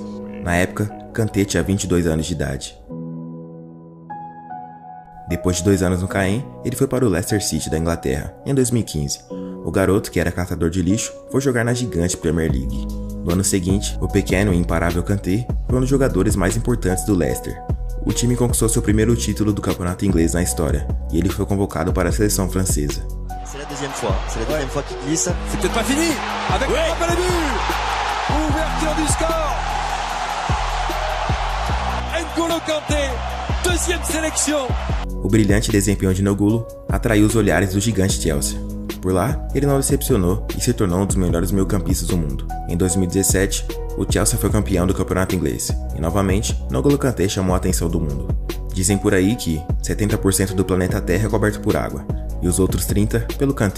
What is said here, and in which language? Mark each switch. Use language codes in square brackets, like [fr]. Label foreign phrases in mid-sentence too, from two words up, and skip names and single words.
[pt] Na época, Kanté tinha 22 anos de idade. Depois de 2 anos no Caen, ele foi para o Leicester City da Inglaterra, em 2015. O garoto, que era catador de lixo, foi jogar na gigante Premier League. No ano seguinte, o pequeno e imparável Kanté foi um dos jogadores mais importantes do Leicester. O time conquistou seu primeiro título do campeonato inglês na história, e ele foi convocado para a seleção francesa. [fr] C'est la deuxième fois qu'il glisse. C'est peut-être pas fini. Avec le frappe à la but. Ouverture du score. N'Golo Kanté, deuxième sélection. [pt] O brilhante desempenho de N'Golo atraiu os olhares do gigante Chelsea. Por lá, ele não decepcionou e se tornou um dos melhores meio-campistas do mundo. Em 2017, o Chelsea foi campeão do campeonato inglês, e novamente, N'Golo Kanté chamou a atenção do mundo. Dizem por aí que 70% do planeta Terra é coberto por água, e os outros 30% pelo Kanté.